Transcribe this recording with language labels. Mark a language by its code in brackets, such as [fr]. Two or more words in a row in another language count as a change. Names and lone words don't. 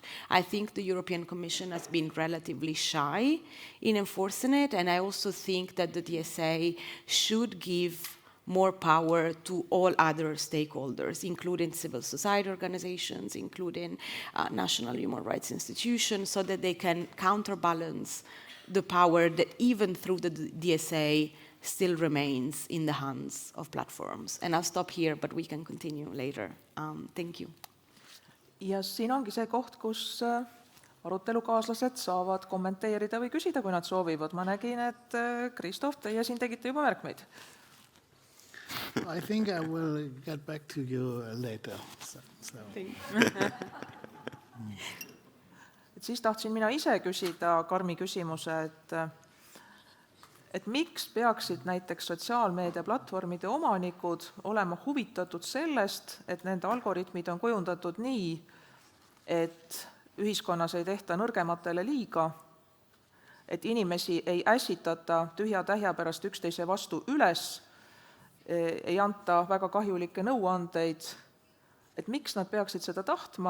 [en] I think the European Commission has been relatively shy in enforcing it, and I also think that the DSA should give more power to all other stakeholders, including civil society organizations, including national human rights institutions, so that they can counterbalance the power that even through the DSA still remains in the hands of platforms. And I'll stop here, but we can continue later. Thank you. [et] Ja siin ongi see koht, kus arutelukaaslased saavad kommenteerida või küsida, kui nad soovivad. Ma nägin, et Kristof, teie siin tegite juba märkmeid. [en] I think I will get back to you later. [et] siis tahtsin mina ise küsida karmi küsimuse, et miks peaksid näiteks sotsiaalmeediaplatvormide omanikud olema huvitatud sellest, et nende algoritmid on kujundatud nii, et ühiskonnas ei tehta nõrgematele liiga, et inimesi ei ässitata tühja-tähja pärast üksteise vastu üles, ei anta väga kahjulikke nõuandeid, et miks nad peaksid seda tahtma.